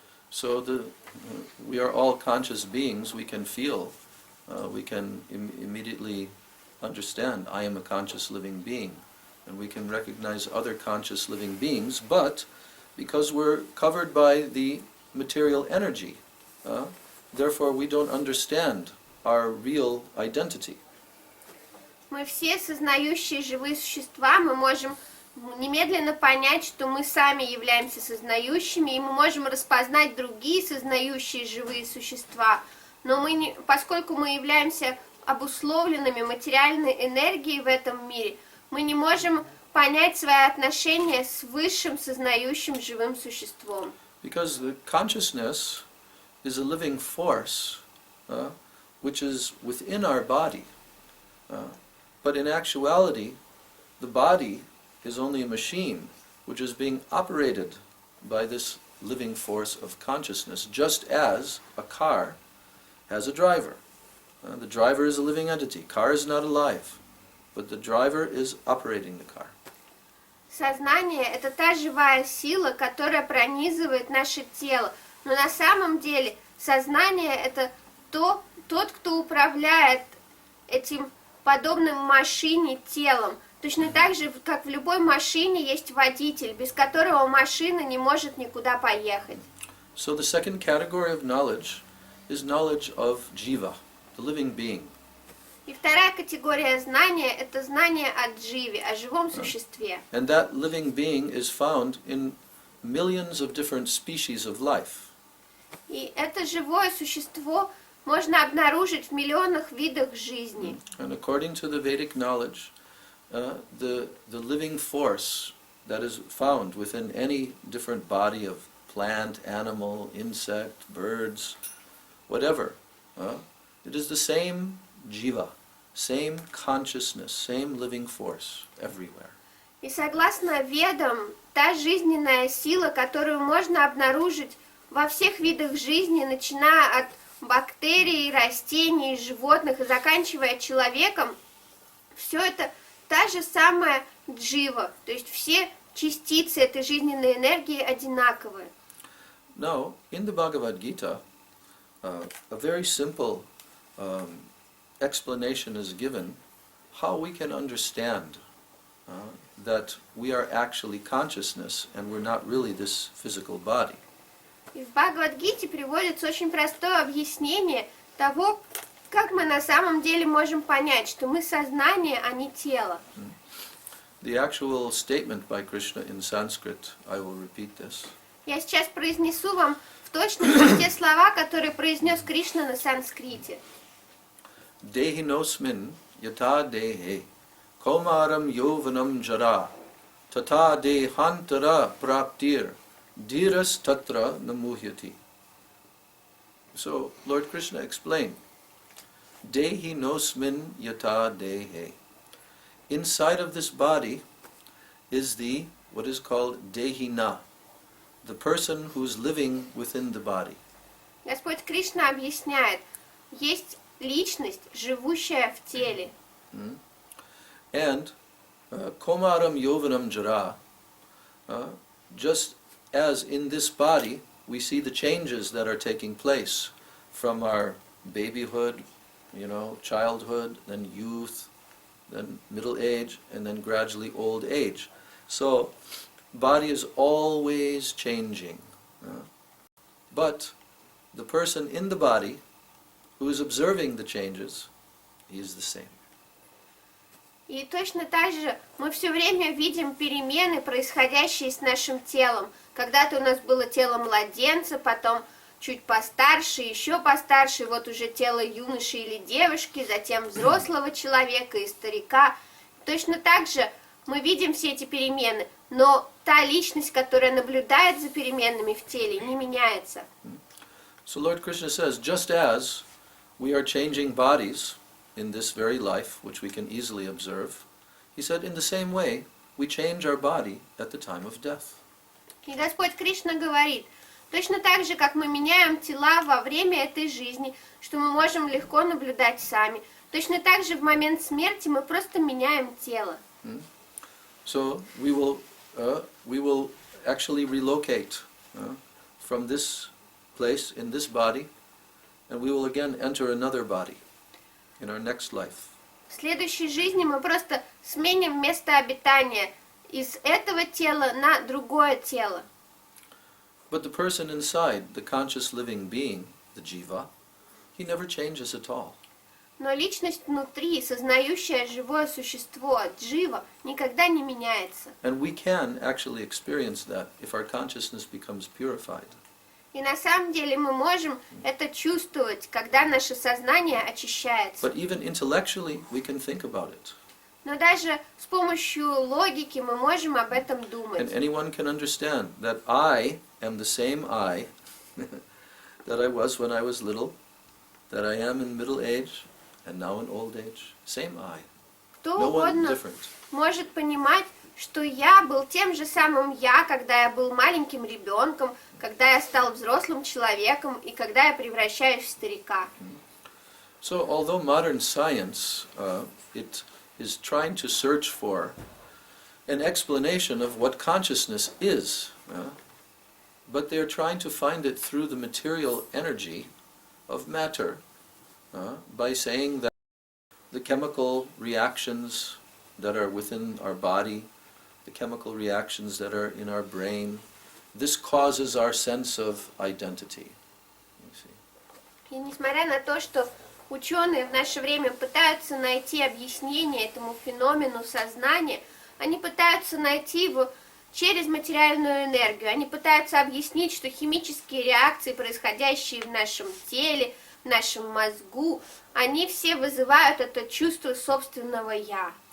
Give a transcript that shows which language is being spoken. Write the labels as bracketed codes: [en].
[en] So we are all conscious beings. We can feel, we can immediately understand, I am a conscious living being. And we can recognize other conscious living beings, but because we're covered by the material energy, therefore we don't understand our real identity. [ru] Мы все сознающие живые существа, мы можем немедленно понять, что мы сами являемся сознающими, и мы можем распознать другие сознающие живые существа. Но поскольку мы являемся обусловленными материальной энергией в этом мире, мы не можем понять свои отношения с высшим сознающим живым существом. [en] Because the consciousness is a living force, which is within our body. But in actuality, the body is only a machine which is being operated by this living force of consciousness, just as a car has a driver. The driver is a living entity. Car is not alive, but the driver is operating the car. [ru] Сознание — это та живая сила, которая пронизывает наше тело. Но на самом деле сознание — это тот, кто управляет этим подобным машине телом. Точно так же, как в любой машине есть водитель, без которого машина не может никуда поехать. [en] So the second category of knowledge is knowledge of jiva, the living being. [ru] И вторая категория знания — это знание о дживе, о живом существе. [en] And that living being is found in millions of different species of life. [ru] И это живое существо можно обнаружить в миллионах видах жизни. [en] And according to the Vedic knowledge, the living force that is found within any different body of plant, animal, insect, birds, whatever, it is the same jiva, same consciousness, same living force everywhere. [ru] И согласно Ведам, та жизненная сила, которую можно обнаружить во всех видах жизни, начиная от бактерий, растений, животных и заканчивая человеком, все это та же самая джива, то есть все частицы этой жизненной энергии одинаковые. [en] Now, in the Bhagavad Gita, a very simple explanation is given how we can understand that we are actually consciousness and we're not really this physical body. [ru] И в Бхагавад-гите приводится очень простое объяснение того, как мы на самом деле можем понять, что мы сознание, а не тело. [en] The actual statement by Krishna in Sanskrit, I will repeat this. [ru] Я сейчас произнесу вам в точности те слова, которые произнес Кришна на санскрите. [sa] Dehinosmin yata dehe komaram yovanam jara tata dehantara praptir dhiras tatra namuhyati. [en] So Lord Krishna explained, [sa] Dehinosmin yata dehe. [en] Inside of this body is what is called Dehina, the person who's living within the body. [ru] Господь Кришна объясняет, есть личность, живущая в теле. [en] And [sa] komaram yovanam jara, [en] just as in this body we see the changes that are taking place from our babyhood you know, childhood, then youth, then middle age, and then gradually old age. So, body is always changing. But the person in the body who is observing the changes, he is the same. [ru] И точно так же мы все время видим перемены, происходящие с нашим телом. Когда-то у нас было тело младенца, потом чуть постарше, еще постарше, вот уже тело юноши или девушки, затем взрослого человека и старика. Точно так же мы видим все эти перемены, но та личность, которая наблюдает за переменами в теле, не меняется. [en] So Lord Krishna says, just as we are changing bodies in this very life, which we can easily observe, he said, in the same way, we change our body at the time of death. [ru] И Господь Кришна говорит, точно так же, как мы меняем тела во время этой жизни, что мы можем легко наблюдать сами, точно так же в момент смерти мы просто меняем тело. [en] So we will actually relocate from this place in this body, and we will again enter another body in our next life. [ru] В следующей жизни мы просто сменим место обитания из этого тела на другое тело. [en] But the person inside, the conscious living being, the jiva, he never changes at all. [ru] Но личность внутри, сознающее живое существо, джива, никогда не меняется. [en] And we can actually experience that if our consciousness becomes purified. [ru] И на самом деле мы можем это чувствовать, когда наше сознание очищается. [en] But even intellectually, we can think about it. [ru] Но даже с помощью логики мы можем об этом [en] And [ru] думать. [en] anyone can understand that I am the same I that I was when I was little, that I am in middle age, and now in old age. Same I. [ru] Кто [en] No one [ru] угодно [en] different. [ru] может понимать, что я был тем же самым я, когда я был маленьким ребенком, когда я стал взрослым человеком и когда я превращаюсь в старика. [en] So although modern science, it is trying to search for an explanation of what consciousness is, but they are trying to find it through the material energy of matter, by saying that the chemical reactions that are within our body, the chemical reactions that are in our brain, this causes our sense of identity. You see. [ru] И несмотря на то, что ученые в наше время пытаются найти объяснение этому феномену сознания, они пытаются найти его через материальную энергию. Они пытаются объяснить, что химические реакции, происходящие в нашем теле, в нашем мозгу, они все вызывают это чувство собственного «я».